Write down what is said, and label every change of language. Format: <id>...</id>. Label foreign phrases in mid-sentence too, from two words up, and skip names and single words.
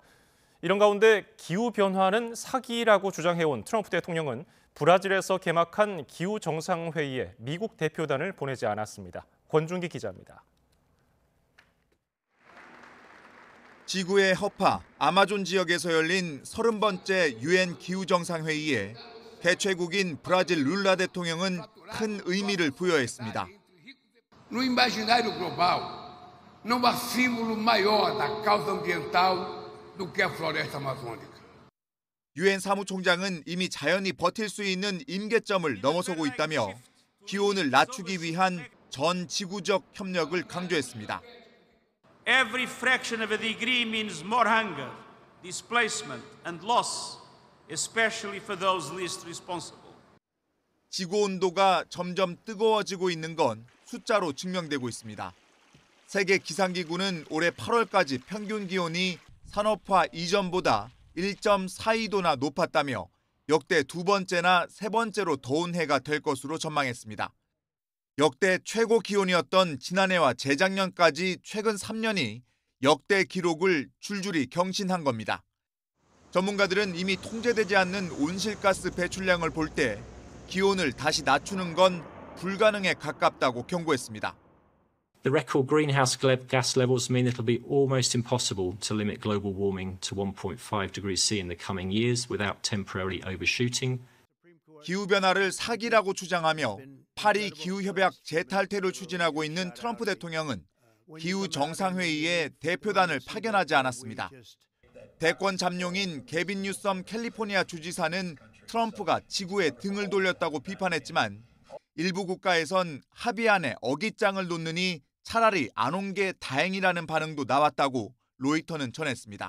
<ko>이런 가운데 기후변화는 사기라고 주장해온 트럼프 대통령은 브라질에서 개막한 기후정상회의에 미국 대표단을 보내지 않았습니다. 권준기 기자입니다. 지구의 허파 아마존 지역에서 열린 30번째 유엔 기후정상회의에 개최국인 브라질 룰라 대통령은 큰 의미를 부여했습니다.</ko> <pt>No imaginário global, não há símbolo maior da causa ambiental do que a floresta amazônica.</pt> <ko>유엔 사무총장은 이미 자연이 버틸 수 있는 임계점을 넘어서고 있다며 기온을 낮추기 위한 전 지구적 협력을 강조했습니다.</ko> <en>Every fraction of a degree means more hunger, displacement and loss. Especially for those least responsible.</en> <ko>지구 온도가 점점 뜨거워지고 있는 건 숫자로 증명되고 있습니다. 세계 기상기구는 올해 8월까지 평균 기온이 산업화 이전보다 1.42도나 높았다며 역대 두 번째나 세 번째로 더운 해가 될 것으로 전망했습니다. 역대 최고 기온이었던 지난해와 재작년까지 최근 3년이 역대 기록을 줄줄이 경신한 겁니다. 전문가들은 이미 통제되지 않는 온실가스 배출량을 볼 때 기온을 다시 낮추는 건 불가능에 가깝다고 경고했습니다.</ko> <en>The record greenhouse gas levels mean it'll be almost impossible to limit global warming to 1.5 degrees C in the coming years without temporarily overshooting.</en> <ko>기후변화를 사기라고 주장하며 파리 기후협약 재탈퇴를 추진하고 있는 트럼프 대통령은 기후정상회의에 대표단을 파견하지 않았습니다. 대권 잠룡인 게빈 뉴섬 캘리포니아 주지사는 트럼프가 지구에 등을 돌렸다고 비판했지만 일부 국가에선 합의안에 어깃장을 놓느니 차라리 안 온 게 다행이라는 반응도 나왔다고 로이터는 전했습니다.</ko>